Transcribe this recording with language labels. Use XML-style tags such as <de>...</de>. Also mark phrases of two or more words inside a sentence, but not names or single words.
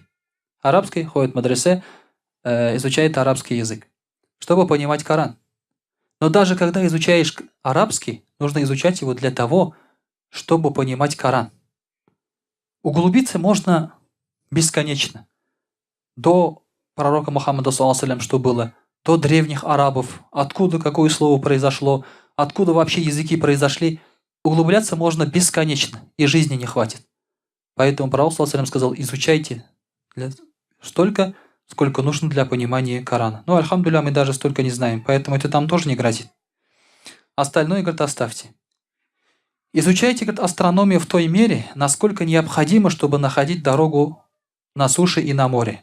<ru>Арабский, ходит в мадресе, изучает арабский язык, чтобы понимать Коран. Но даже когда изучаешь арабский, нужно изучать его для того, чтобы понимать Коран. Углубиться можно бесконечно. До пророка Мухаммада,</ru> <ar>صلى الله عليه وسلم,</ar> <ru>что было, до древних арабов, откуда какое слово произошло, откуда вообще языки произошли. Углубляться можно бесконечно, и жизни не хватит. Поэтому пророк,</ru> <ar>صلى الله عليه وسلم,</ar> <ru>сказал, изучайте столько, сколько нужно для понимания Корана. Ну, альхамдулилля, мы даже столько не знаем, поэтому это там тоже не грозит. Остальное, говорит, оставьте. Изучайте, говорит, астрономию в той мере, насколько необходимо, чтобы находить дорогу на суше и на море.</ru>